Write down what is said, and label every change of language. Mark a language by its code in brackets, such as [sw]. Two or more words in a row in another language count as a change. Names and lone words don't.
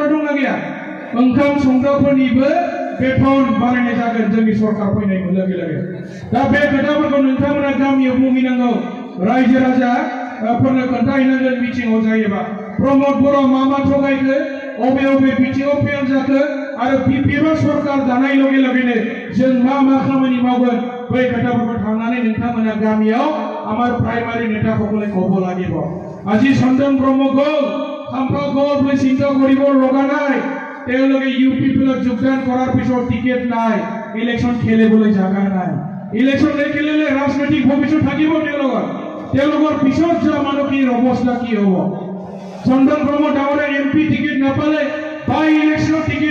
[brx] दंना गैया ओंखाम संग्राफोरनिबो बेथन बारायनाय जागोन जोंनि सरकार फैनाय लोगो लोगो दा बे खोथाफोरखौ नोंथांमोना गामियाव बुंहैनांगौ रायजो राजाफोरनो खोन्थाहैनांगोन मिटिंआव जायोबा प्रमोद बर' मा थगायखो अबे अबे बिथिङाव फेल जाखो आरो बिपिएफ सरकार दानाय लगे लगेनो जों मा खामानि मावगोन बै खोथाफोरखौ थांनानै नोंथांमोना गामियाव आमार [as] प्राइमारि नेताসকলে ক'ব লাগিব আজি চন্দন ব্ৰহ্ম গ'ল খাম্পা গ'ল বুলি চিন্তা কৰিব লগা নাই তেওঁলোকে ইউপিপিএলত যোগদান কৰাৰ পিছত টিকেট নাই ইলেকশ্যন খেলিবলৈ জাগা নাই ইলেকশ্যন নেখেলিলে ৰাজনৈতিক ভৱিষ্যত থাকিব তেওঁলোকৰ পিছত যোৱা মানুহখিনিৰ অৱস্থা কি হ'ব চন্দন ব্ৰহ্ম ডাঙৰে [en] MP ticket [as] নাপালে [en] by election ticket